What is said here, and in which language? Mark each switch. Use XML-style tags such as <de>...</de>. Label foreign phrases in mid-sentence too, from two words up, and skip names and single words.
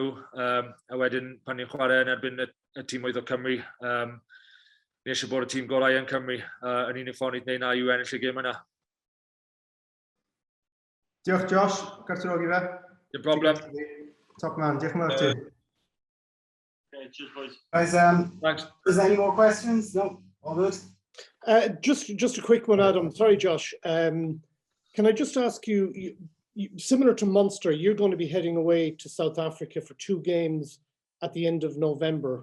<cy>A wedyn pan ni'n chwarae yn erbyn y tîmoedd o Cymru, ni eisiau bod y tîm gorau yn Cymru. Yn unig ffordd i wneud na yw ennill y gemau yna. Diolch Josh, gartrogi fe. Dim problem.</cy> <en>Top man,</en> <cy>diolch yn fawr ti.</cy> <en>Okay, cheers boys. Guys, Thanks. Is there any more questions? No? All good? Just a quick one, Adam. Sorry, Josh. Can I just ask you, similar to Munster, you're going to be heading away to South Africa for 2 games at the end of November.</en>